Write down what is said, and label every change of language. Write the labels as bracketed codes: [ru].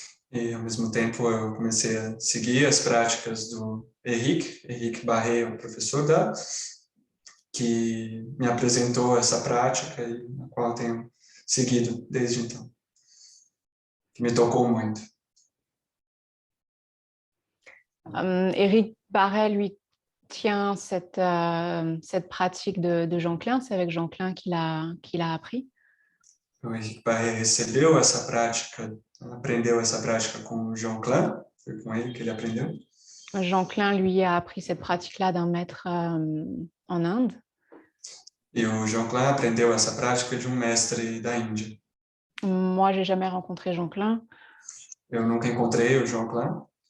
[pt] E, ao mesmo tempo, eu comecei a seguir as práticas do Henrique Barret, o professor que me apresentou essa prática e na qual eu tenho seguido desde então, que me tocou muito. [fr] Éric Barret, lui, tient cette pratique de Jean Klein. C'est avec Jean Klein qu'il a appris. [pt] O Henrique Barret recebeu essa prática, aprendeu essa prática com o Jean Klein, foi com ele que ele aprendeu. [fr] Jean Klein, lui, a appris cette pratique-là d'un maître en Inde. [pt] E o Jean Klein aprendeu essa prática de um mestre da Índia. [fr] Moi, j'ai jamais rencontré Jean Klein. [pt] Eu nunca encontrei o Jean Klein.